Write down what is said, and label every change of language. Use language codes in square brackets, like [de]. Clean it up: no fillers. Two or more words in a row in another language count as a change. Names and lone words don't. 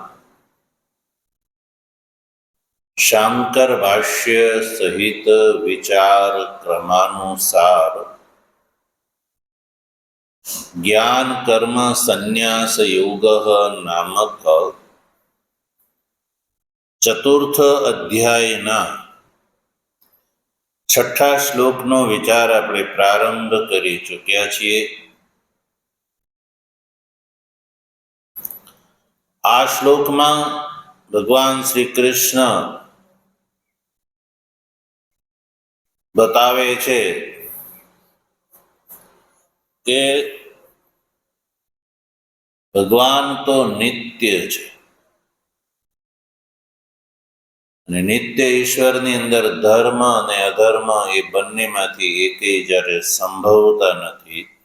[gu] શાંકર ભાષ્ય સહિત વિચાર ક્રમાનુસાર જ્ઞાન કર્મ સંન્યાસ યોગ નામક ચતુર્થ અધ્યાયના છઠા શ્લોકનો વિચાર આપણે પ્રારંભ કરી ચૂક્યા છીએ। આ શ્લોકમાં ભગવાન શ્રી કૃષ્ણ બતાવે છે કે ભગવાન તો નિત્ય છે અને નિત્ય ઈશ્વરની અંદર ધર્મ અને અધર્મ એ બંનેમાંથી એકેય જ્યારે સંભવતા નથી